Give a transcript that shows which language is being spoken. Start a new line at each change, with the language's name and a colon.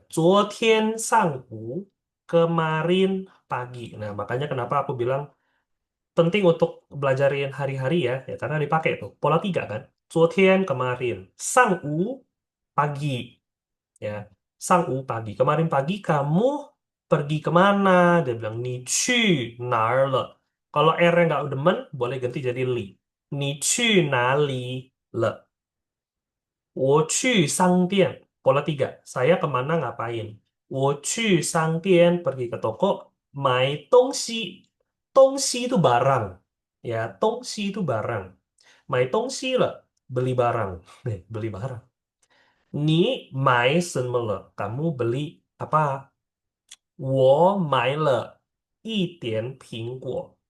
Chinese: 昨天上午,
Indonesian: kemarin pagi. Nah, makanya kenapa aku bilang penting untuk belajarin hari-hari ya, karena dipakai tuh. Pola 3 kan. 昨天 kemarin. 上午 pagi. Ya, 上午 pagi. Kemarin pagi kamu pergi kemana? Dia bilang,
Chinese: 你去哪儿了?
Indonesian: Kalau R-nya nggak demen, boleh ganti jadi li.
Chinese: 你去哪里了? 我去商店.
Indonesian: Pola 3. Saya kemana ngapain?
Chinese: 我去商店,
Indonesian: pergi ke toko, 买东西. 东西 itu barang. Ya, 东西 itu barang.
Chinese: 买东西了,
Indonesian: beli barang. Beli barang.
Chinese: 你买什么了?
Indonesian: Kamu beli apa?
Chinese: 我买了一点苹果.